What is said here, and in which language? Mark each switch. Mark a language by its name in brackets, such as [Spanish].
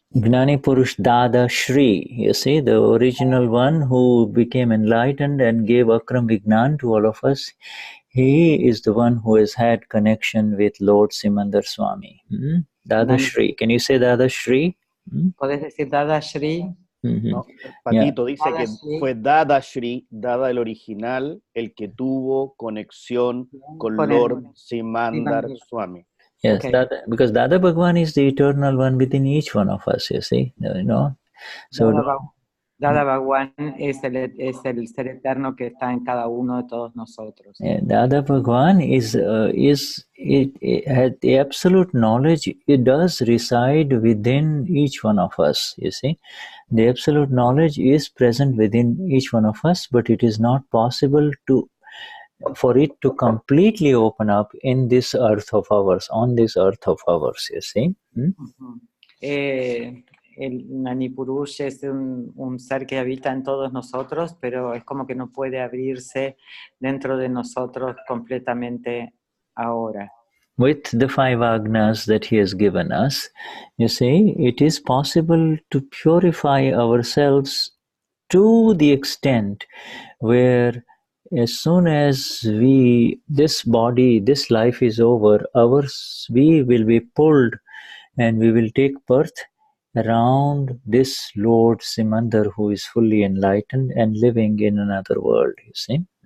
[English] Gnani Purush Dadashri, you see, the original one who became enlightened and gave Akram Vignan to all of us. He is the one who has had connection with Lord Simandar Swami. Dadashri, can you say Dadashri? [Spanish] ¿Puedes decir Dadashri? No, Patito dice que fue Dadashri, Dada el original, el que tuvo conexión con Lord Simandar Swami. [English] Yes, okay. Because Dada Bhagwan is the eternal one within each one of us, you see. You know? So [Spanish] Dada Bhagwan es el ser eterno que está en cada uno de todos nosotros. [English] Dada Bhagwan is the absolute knowledge. It does reside within each one of us. You see, the absolute knowledge is present within each one of us, but it is not possible for it to completely open up in this earth of ours, on this earth of ours. You see. [Spanish] El Gnani Purush es un ser que habita en todos nosotros, pero es como que no puede abrirse dentro de nosotros completamente ahora. [English] With the 5 agnas that he has given us, you see, it is possible to purify ourselves to the extent where as soon as this body, this life is over, we will be pulled and we will take birth around this Lord Simandar who is fully enlightened and living in another world, you see.